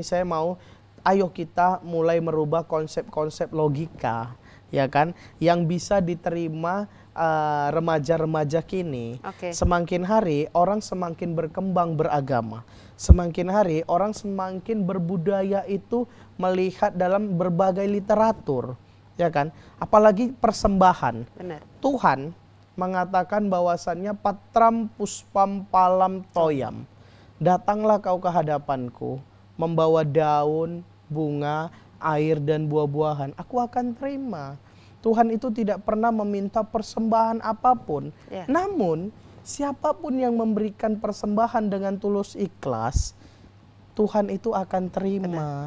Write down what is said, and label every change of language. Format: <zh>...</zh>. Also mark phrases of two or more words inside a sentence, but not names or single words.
<id>Saya mau, ayo kita mulai merubah konsep-konsep logika, ya kan, yang bisa diterima remaja-remaja kini. Semakin hari orang semakin berkembang beragama, semakin hari orang semakin berbudaya itu melihat dalam berbagai literatur, ya kan, apalagi persembahan. Benar. Tuhan mengatakan bahwasannya</id> <sa>पत्रं पुष्पं फलं तोयं,</sa> <id>datanglah kau ke hadapanku membawa daun, bunga, air dan buah-buahan, aku akan terima. Tuhan itu tidak pernah meminta persembahan apapun. Namun siapapun yang memberikan persembahan dengan tulus ikhlas, Tuhan itu akan terima.</id>